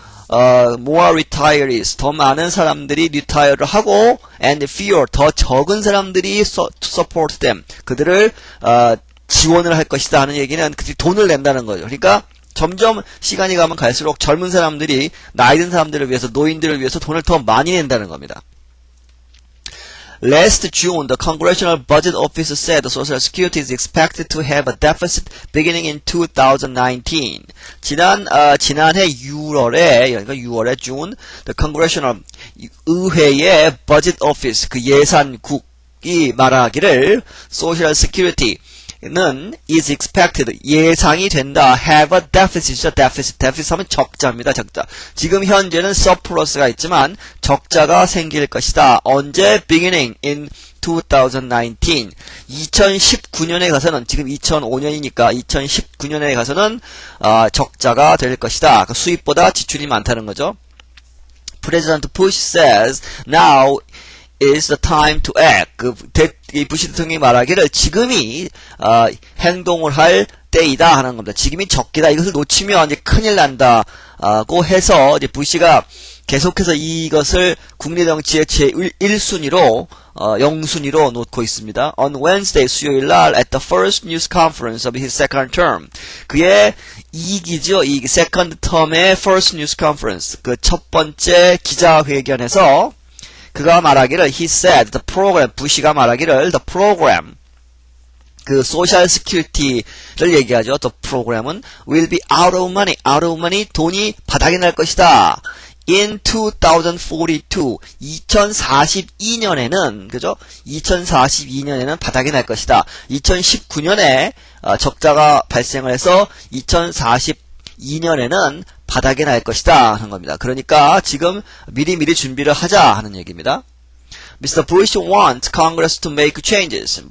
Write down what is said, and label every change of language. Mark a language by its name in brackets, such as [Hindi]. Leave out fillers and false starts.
[English] more retirees, [Korean] 더 많은 사람들이 retire를 하고, [English] and fewer, [Korean] 더 적은 사람들이 [English] to support them, [Korean] 그들을 지원을 할 것이다 하는 얘기는 그들이 돈을 낸다는 거죠. 그러니까 점점 시간이 가면 갈수록 젊은 사람들이 나이 든 사람들을 위해서, 노인들을 위해서 돈을 더 많이 낸다는 겁니다. [English] Last June, the Congressional Budget Office said the Social Security is expected to have a deficit beginning in 2019. [Korean] 지난해 6월에, 그러니까 6월에 June, the Congressional 의회의 Budget Office, 그 예산국이 말하기를 Social Security는 [English] is expected, [Korean] 예상이 된다, [English] have a deficit, [Korean] deficit 하면 적자입니다, 적자. 지금 현재는 surplus가 있지만 적자가 생길 것이다. 언제? [English] beginning in 2019. [Korean] 2019년에 가서는, 지금 2005년이니까 2019년에 가서는 적자가 될 것이다. 수입보다 지출이 많다는 거죠. [English] President Bush says now is the time to act. [Korean] 이 부시 대통령이 말하기를 지금이 행동을 할 때이다 하는 겁니다. 지금이 적기다. 이것을 놓치면 이제 큰일 난다고 해서 이제 부시가 계속해서 이것을 국내 정치의 제1순위로 0순위로 놓고 있습니다. [English] On Wednesday, [Korean] 수요일 날 [English] at the first news conference of his second term. [Korean] 그의 2기죠. 이 second term의 first news conference. 그 첫 번째 기자회견에서 그가 말하기를 [English] he said the program, [Korean] 부시가 말하기를 the program, 그 소셜 시큐리티를 얘기하죠. [English] the program은 will be out of money, [Korean] 돈이 바닥이 날 것이다. in 2042, 2042년에는, 그죠? 2042년에는 바닥이 날 것이다. 2019년에 적자가 발생을 해서 2042년에는 바닥이 날 것이다 하는 겁니다. 그러니까 지금 미리 준비를 하자 하는 얘기입니다. [English] Mr. Bush wants Congress to make changes.